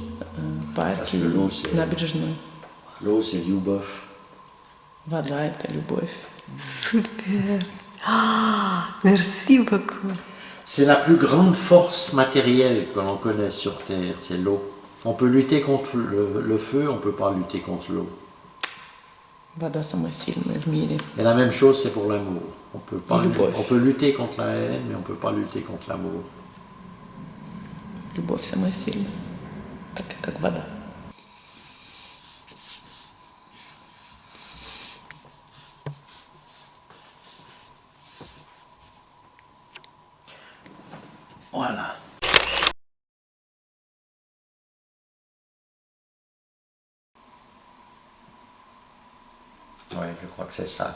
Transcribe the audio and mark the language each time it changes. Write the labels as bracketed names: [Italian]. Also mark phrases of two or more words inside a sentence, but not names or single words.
[Russian] Парки [French] Parce que l'eau, c'est... [Russian] набережной. [French] L'eau, c'est любовь. [Russian] Вода — это любовь. [French] Super. Merci beaucoup. C'est la plus grande force matérielle que l'on connaisse sur Terre, c'est l'eau. On peut lutter contre le feu, on ne peut pas lutter contre l'eau. [Russian] Вода самая сильная в мире. [French] Et la même chose, c'est pour l'amour. On [Russian] Любовь. [French] peut lutter contre la haine, mais on ne peut pas lutter contre l'amour. [Russian] Любовь самая сильная, такая как вода. [French] Voilà. Oui, je crois que c'est ça.